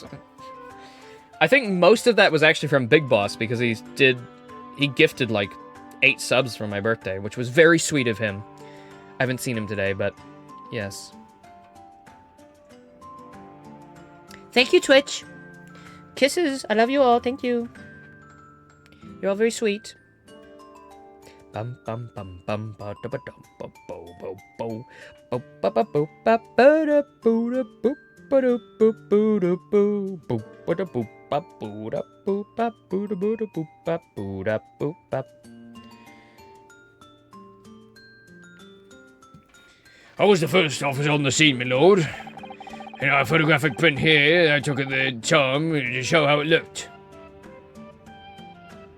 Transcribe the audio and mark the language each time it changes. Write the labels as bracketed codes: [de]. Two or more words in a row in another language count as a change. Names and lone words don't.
[en] I think most of that was actually from Big Boss, because he gifted, like, 8 subs for my birthday, which was very sweet of him. I haven't seen him today, but yes. Thank you, Twitch. Kisses. I love you all. Thank you. You're all very sweet. Bum bum bum bum ba da ba dum ba bo bo bo bo ba ba bo ba ba da boo da boop ba da boop boo da boo boop ba da boop ba boo da boop ba boo da boo da boop ba boo da boop ba. I was the first officer on the scene, my lord. In our photographic print here, I took at the time to show how it looked.